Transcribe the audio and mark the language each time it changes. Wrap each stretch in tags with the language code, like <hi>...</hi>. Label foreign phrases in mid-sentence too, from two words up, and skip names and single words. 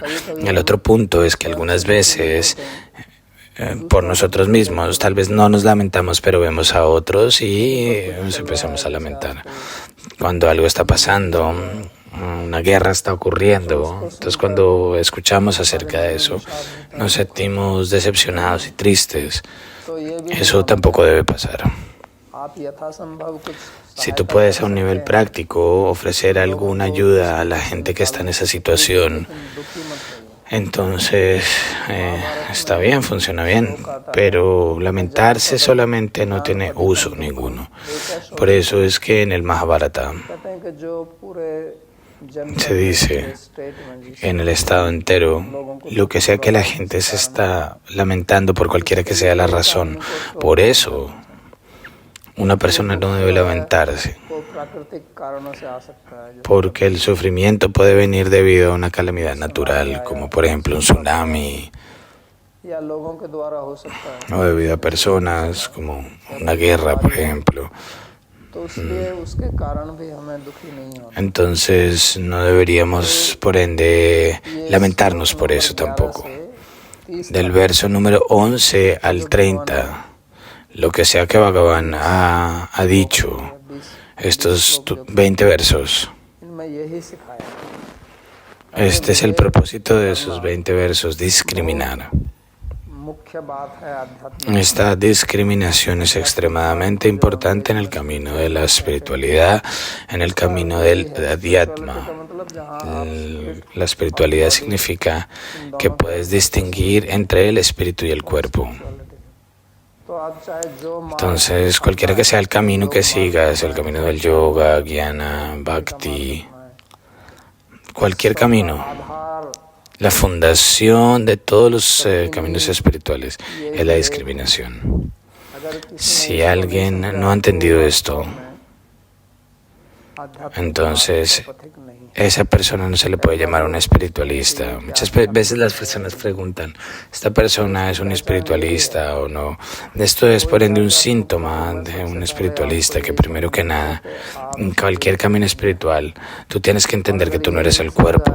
<es>El otro punto es que algunas veces por nosotros mismos, tal vez no nos lamentamos, pero vemos a otros y nos empezamos a lamentar. Cuando algo está pasando, una guerra está ocurriendo, entonces cuando escuchamos acerca de eso, nos sentimos decepcionados y tristes. Eso tampoco debe pasar.</es> <hi>आप यथासंभव कुछ</hi> <es>Si tú puedes a un nivel práctico ofrecer alguna ayuda a la gente que está en esa situación,</es> <hi>दुखी मत होइए।</hi> <es>entonces está bien, funciona bien, pero lamentarse solamente no tiene uso ninguno. Por eso es que en el Mahabharata</es> <hi>कहते हैं कि जो पूरे जन</hi> <es>se dice</es> <hi>स्टेट में जिस</hi> <es>en el estado entero, lo que sea que la gente se está lamentando por cualquiera que sea la razón, por eso una persona no debe lamentarse,</es> <hi>को प्राकृतिक कारणों से आ सकता है, जो</hi> <es>porque el sufrimiento puede venir debido a una calamidad natural, como por ejemplo un tsunami,</es> <hi>या लोगों के द्वारा हो सकता है।</hi> <es>o debido a personas, como una guerra, por ejemplo.</es> <hi>तो इसलिए उसके कारण भी हमें दुखी नहीं होना।</hi> <es>Entonces no deberíamos, por ende, lamentarnos por eso tampoco. Del verso número 11 al 30, lo que sea que Bhagavan ha dicho, estos 20 versos,</es> <hi>इनमें यही सिखाया</hi> <es>este es el propósito de esos 20 versos, discriminar.</es> <hi>मुख्य बात है आध्यात्मिक।</hi> <es>Esta discriminación es extremadamente importante en el camino de la espiritualidad, en el camino del adhyatma.</es> <hi>मतलब जहाँ</hi> <es>La espiritualidad significa que puedes distinguir entre el espíritu y el cuerpo.</es> <hi>तो आप चाहे जो मार्ग</hi> <es>Entonces, cualquiera que sea el camino que sigas, el camino del yoga, jnana, bhakti, cualquier camino,</es> <hi>आधार</hi> <es>la fundación de todos los caminos espirituales es la discriminación.</es> <hi>अगर किसी</hi> <es>Si alguien no ha entendido esto,</es> <hi>आध्यात्मिक</hi> <es>entonces</es> <hi>पथिक नहीं</hi> <es>esa persona no se le puede llamar un espiritualista. Muchas veces las personas preguntan, ¿esta persona es un espiritualista o no? Esto es por ende un síntoma de un espiritualista, que primero que nada, en cualquier camino espiritual, tú tienes que entender que tú no eres el cuerpo.</es>